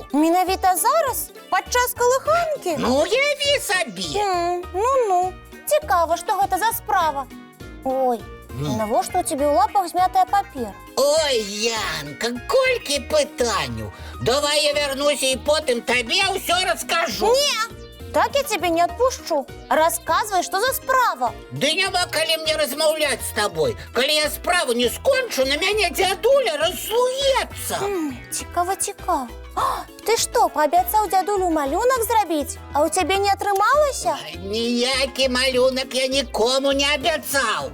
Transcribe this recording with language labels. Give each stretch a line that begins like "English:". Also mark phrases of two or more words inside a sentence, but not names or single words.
Belarusian: Менавіта зараз? Падчас калыханкі? Ну, уяві сабе. Ну. Цікава, што гэта за справа. Ой, навошта у цябе ў лапах змятая папера? Ой, Янка, колькі пытанняў. Давай я вярнуся і потым табе ўсё раскажу.
Russian: Не! Так я тебе не отпущу. Рассказывай, что за справа.
Belarusian: Да няма калі мне размаўляць з табой. Калі я справу не скончу, на мяне дзядуля раззлуецца. Цікава. Ты что, пообяцаў дзядулю малюнак зрабіць, а у цябе не атрымалася? Ніякі малюнак я нікому не абяцаў.